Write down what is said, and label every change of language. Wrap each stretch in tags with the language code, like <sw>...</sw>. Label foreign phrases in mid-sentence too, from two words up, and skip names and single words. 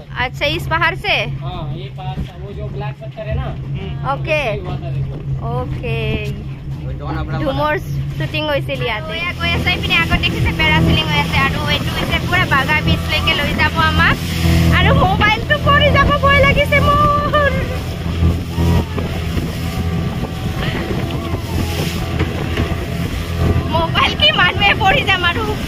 <hi>अच्छा इस पहाड़ से हाँ ये पहाड़ से वो जो ब्लैक पत्थर है ना</hi> <en>okay okay</en> <as>झुमर শ্বুটিং হৈছিল ইয়াতে গৈ আছে পিনে আগত দেখিছে পেৰাচিলিং হৈ আছে আৰু এইটো হৈছে পুৰা বাগা বিচলৈকে লৈ যাব আমাক আৰু মোবাইলটো পৰি যাব ভয় লাগিছে মোৰ মোবাইল কি মানুহে পৰি যাম আৰু</as>